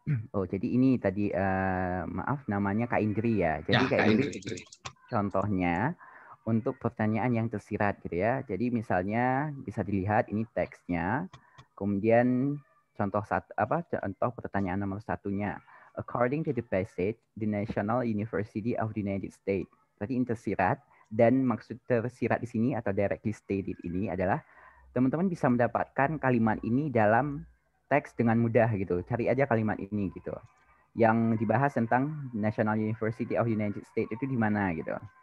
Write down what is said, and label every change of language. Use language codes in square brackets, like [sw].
[id] Oh, jadi ini tadi maaf namanya Kak Indri ya. Jadi Kak Indri contohnya untuk pertanyaan yang tersirat gitu ya. Jadi misalnya bisa dilihat ini teksnya. Kemudian contoh pertanyaan nomor satunya. [en] According to the passage, the National University of the United States. [id] Berarti ini tersirat dan maksud tersirat di sini atau [en] directly stated [id] ini adalah teman-teman bisa mendapatkan kalimat ini dalam teks dengan mudah gitu. Cari aja kalimat ini gitu. Yang dibahas tentang National University of the United States itu di mana gitu.